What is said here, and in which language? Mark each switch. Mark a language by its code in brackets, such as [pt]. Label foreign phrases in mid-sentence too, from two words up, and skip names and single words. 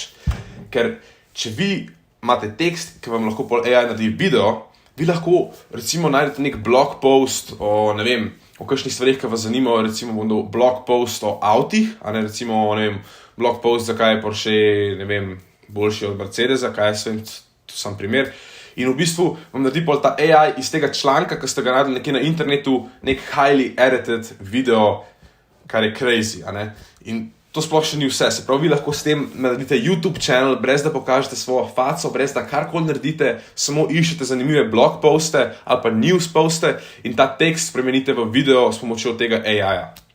[sl] Ker če vi imate tekst, ki vam lahko pol AI naredi video, vi lahko recimo najdete nek [en] blog post [sl] o, ne vem, o kakšnih stvarih, ki vas zanimajo, recimo bom dal [en] blog post [sl] o avtih, a ne recimo, ne vem, [en] blog post, [sl] zakaj je Porsche, ne vem, boljši od Mercedesa, kaj je svem, to sam primer. In v bistvu vam naredi pol ta AI iz tega članka, ki ste ga naredili nekje na internetu, nek [en] highly edited video, [sl] kar je crazy, a ne? In to sploh še ni vse. Se pravi, vi lahko s tem naredite YouTube channel, brez da pokažete svojo faco, brez da karkoli naredite, samo iščete zanimive blog poste ali pa news poste in ta tekst spremenite v video s pomočjo tega AI-ja.